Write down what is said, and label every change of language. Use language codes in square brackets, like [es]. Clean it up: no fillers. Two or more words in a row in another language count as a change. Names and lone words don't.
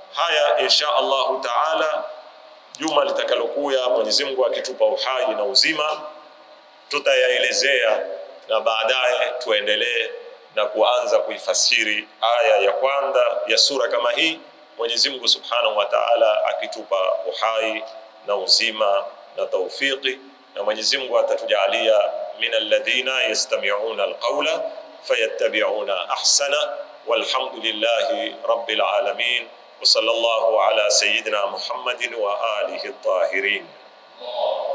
[sw] Haya [ar] إن شاء الله تعالى [sw] juma litakalokuya Mwenyezi Mungu akitupa uhai na uzima tutayaelezea, na baadaye tuendelee na kuanza kuifasiri aya ya kwanza ya sura kama hii, Mwenyezi Mungu [ar] سبحانه وتعالى [sw] akitupa uhai na uzima na taufiki, na Mwenyezi Mungu atatujalia [ar] من الذين يستمعون القول فيتبعون أحسنه. والحمد لله رب العالمين وصلى الله على سيدنا محمد وآله الطاهرين.